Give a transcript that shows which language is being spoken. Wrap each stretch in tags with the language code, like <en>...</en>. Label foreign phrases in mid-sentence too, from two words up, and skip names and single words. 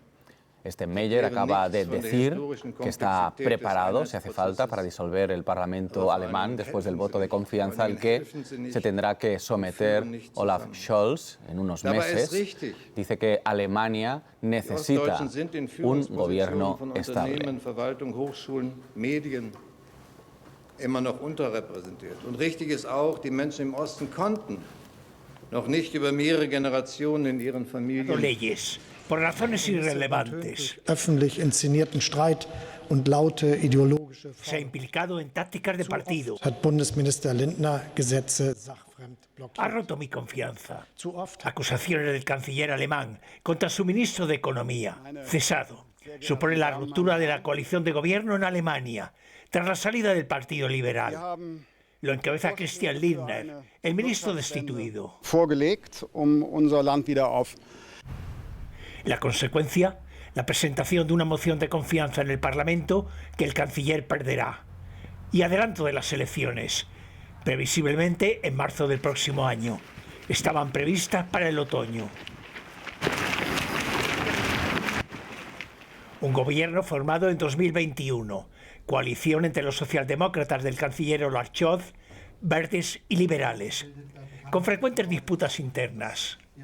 <es>Steinmeier acaba de decir que está preparado, si hace falta, para disolver el Parlamento alemán después del voto de confianza al que se tendrá que someter Olaf Scholz en unos meses. Dice que Alemania necesita un gobierno estable.</es> <de>Immer noch unterrepräsentiert. Und richtig ist auch, die Menschen im Osten konnten noch nicht über mehrere Generationen in ihren Familien</de> <es>leyes por razones irrelevantes.</es> <de>Öffentlich inszenierten Streit und laute ideologische</de> <es>Se ha implicado en tácticas de partido.</es> <de>Hat Bundesminister Lindner Gesetze sachfremd blockiert.</de> <es>Ha roto mi confianza. Acusaciones del canciller alemán contra su ministro de Economía, cesado. Supone la ruptura de la coalición de gobierno en Alemania, tras la salida del Partido Liberal. Lo encabeza Christian Lindner, el ministro destituido.</es> <de>Vorgelegt, unser Land wieder auf.</de> <es>La consecuencia, la presentación de una moción de confianza en el Parlamento que el canciller perderá. Y adelanto de las elecciones, previsiblemente en marzo del próximo año. Estaban previstas para el otoño. Un gobierno formado en 2021, coalición entre los socialdemócratas del canciller Olaf Scholz, verdes y liberales, con frecuentes disputas internas.</es>